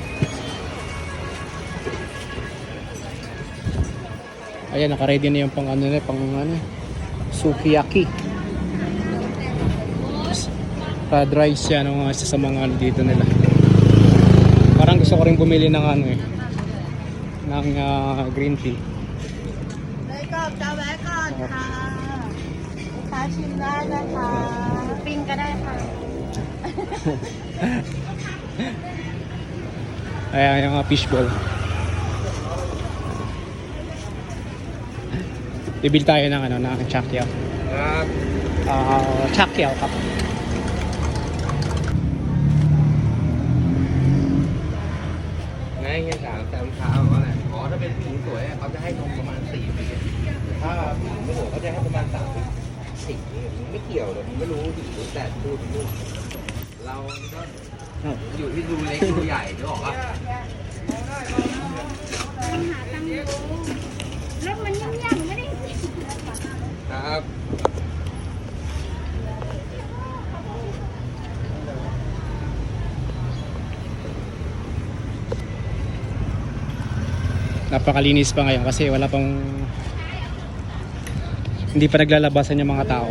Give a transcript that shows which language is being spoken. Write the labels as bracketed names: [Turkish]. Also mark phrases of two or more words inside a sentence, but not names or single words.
[Filipino] Ayan, naka-ready na yung pang ano na, pang ano, sukiyaki. Fried rice yan ang isa sa mga ano dito nila. Parang gusto ko rin bumili ng ano eh, ng green tea. [Thai] จะแวะก่อนค่ะลูกค้าชิมได้นะคะปิ้งก็ได้ค่ะ [Filipino] Ayan yung fishball. Bibili tayo ng ano, ng chakyaw. Chakyaw kap. [Thai] ไงเฮียถามแต่เช้าว่าอะไรอ๋อถ้าเป็นผู้หญิงสวยเขาจะให้นมประมาณ4 ปีถ้าผู้หญิงไม่สวยเขาจะให้ประมาณ3 ปีมันไม่เกี่ยวเลยมันไม่รู้ดีรู้แต่พูดลูกเราก็อยู่ที่ดูเล็กดูใหญ่จะบอกว่า รถมันย่ำๆไม่ได้ ครับ [Filipino] Napakalinis pa ngayon kasi wala pang, hindi pa naglalabasan yung mga tao.